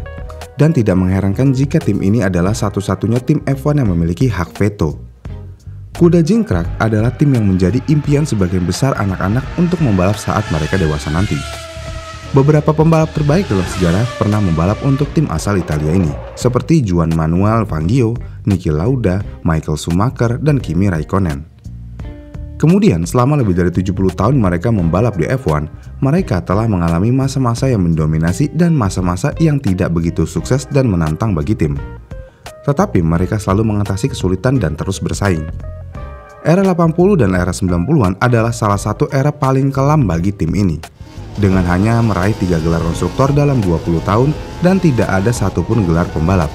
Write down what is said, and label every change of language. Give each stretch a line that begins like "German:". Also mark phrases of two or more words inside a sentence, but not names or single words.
Indonesian: Dan tidak mengherankan jika tim ini adalah satu-satunya tim F1 yang memiliki hak veto. Kuda Jingkrak adalah tim yang menjadi impian sebagian besar anak-anak untuk membalap saat mereka dewasa nanti. Beberapa pembalap terbaik dalam sejarah pernah membalap untuk tim asal Italia ini, seperti Juan Manuel Fangio, Niki Lauda, Michael Schumacher, dan Kimi Raikkonen. Kemudian selama lebih dari 70 tahun mereka membalap di F1, mereka telah mengalami masa-masa yang mendominasi dan masa-masa yang tidak begitu sukses dan menantang bagi tim. Tetapi mereka selalu mengatasi kesulitan dan terus bersaing. Era 80 dan era 90-an adalah salah satu era paling kelam bagi tim ini, dengan hanya meraih 3 gelar konstruktor dalam 20 tahun dan tidak ada satupun gelar pembalap.